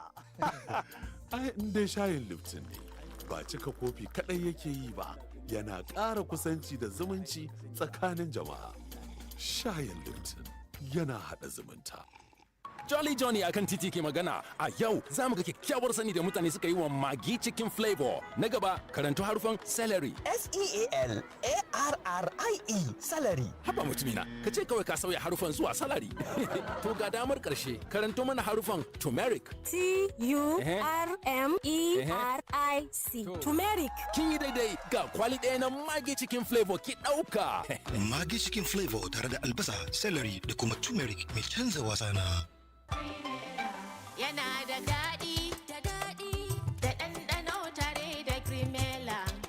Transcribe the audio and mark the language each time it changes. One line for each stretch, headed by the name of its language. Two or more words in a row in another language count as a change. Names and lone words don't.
Hausa: Ai in dai shayin Lipton ne ba cika kofi kaɗai yake yi ba, yana ƙara kusanci da zumunci tsakanin jama'a. Shayin Lipton yana haɗa zumunta. Jolly Johnny akan titi ke magana a yau za mu ga kyakkyawar sani da mutane suka yi wa magi cikin flavor. Na gaba karanto harufan celery.
English: S-E-A-L-A-R-R-I-E celery.
Hausa: Haba mutumina, ka ce kawai ka sauya harufan zuwa salary. To ga damar karshe karanto mana harufan turmeric.
English: T-U-R-M-E-R-I-C. Turmeric.
Hausa: Kin yi daidai ga kwali ɗaya na magi cikin flavor ki ɗauka. Magi cikin flavor tare da albasa, celery da kuma turmeric mai canza wasa na. Yana da daɗi, da ɗanɗano tare da Cremella.